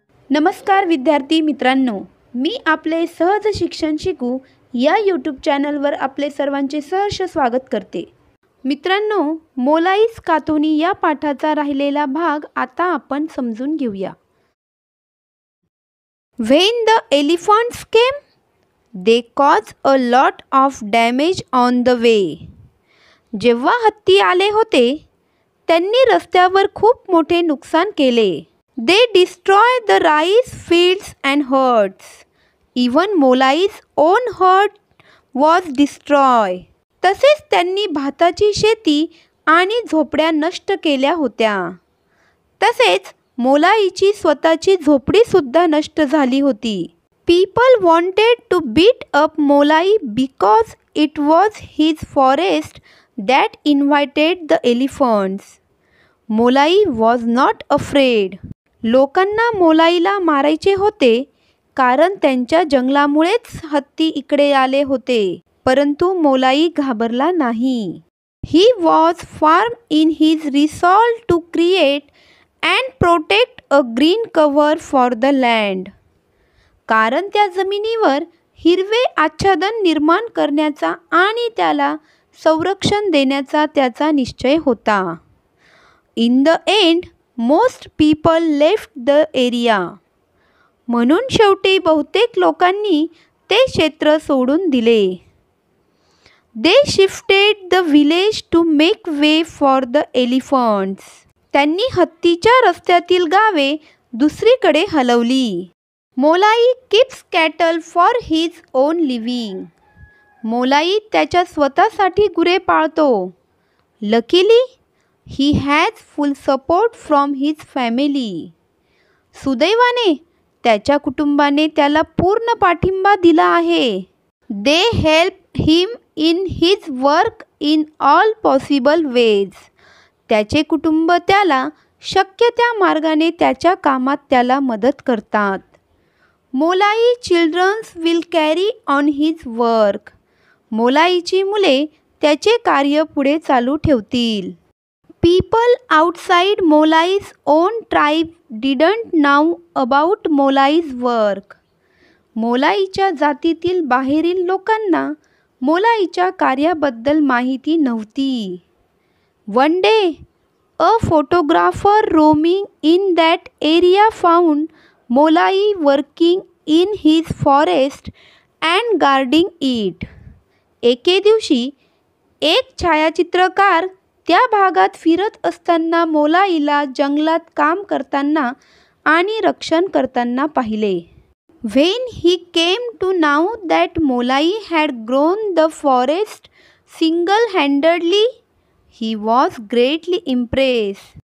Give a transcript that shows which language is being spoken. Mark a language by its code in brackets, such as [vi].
[mr] नमस्कार विद्यार्थी मित्रांनो, मी आपले सहज शिक्षण शिकू या यूट्यूब चॅनलवर आपले सर्वांचे सहर्ष स्वागत करते. मित्रांनो, मोलाईस कातोनी या पाठाचा राहिलेला भाग आता आपण समजून घेऊया. [en] When the elephants came, they caused a lot of damage on the way. [mr] जेव्हा हत्ती आले होते, त्यांनी रस्त्यावर खूप मोठे नुकसान केले. [en] They destroyed the rice fields and herds. Even Molai's own herd was destroyed. [mr] तसेच त्यांनी भाताची शेती आणि झोपड्या नष्ट केल्या होत्या. तसेच मोलाईची स्वतःची झोपडी सुद्धा नष्ट झाली होती. [en] People wanted to beat up Molai because it was his forest that invited the elephants. Molai was not afraid. [mr] लोकांना मोलाईला मारायचे होते कारण त्यांच्या जंगलामुळेच हत्ती इकडे आले होते, परंतु मोलाई घाबरला नाही. [en] He was firm in his resolve to create and protect a green cover for the land. [mr] कारण त्या जमिनीवर हिरवे आच्छादन निर्माण करण्याचा आणि त्याला संरक्षण देण्याचा त्याचा निश्चय होता. [en] In the end, most people left the area. [mr] म्हणून शेवटी बहुतेक लोकांनी ते क्षेत्र सोडून दिले. [en] They shifted the village to make way for the elephants. [mr] त्यांनी हत्तीच्या रस्त्यातील गावे दुसरीकडे हलवली. [en] Molai keeps cattle for his own living. [mr] मोलाई त्याच्या स्वतःसाठी गुरे पाळतो. [en] Luckily, he has full support from his family. [mr] सुदैवाने त्याच्या कुटुंबाने त्याला पूर्ण पाठिंबा दिला आहे. [en] They help him in his work in all possible ways. [mr] त्याचे कुटुंब त्याला शक्य त्या मार्गाने त्याच्या कामात त्याला मदत करतात. [en] Molai children will carry on his work. [mr] मोलाईची मुले त्याचे कार्य पुढे चालू ठेवतील. [en] People outside Molai's own tribe didn't know about Molai's work. [mr] मोलाईच्या जातीतील बाहेरील लोकांना मोलाईच्या कार्याबद्दल माहिती नव्हती. [en] One day, a photographer roaming in that area found Molai working in his forest and guarding it. [mr] एके दिवशी एक छायाचित्रकार त्या भागात फिरत असताना मोलाईला जंगलात काम करताना आणि रक्षण करताना पाहिले. [en] When he came to know that Molai had grown the forest single-handedly, he was greatly impressed.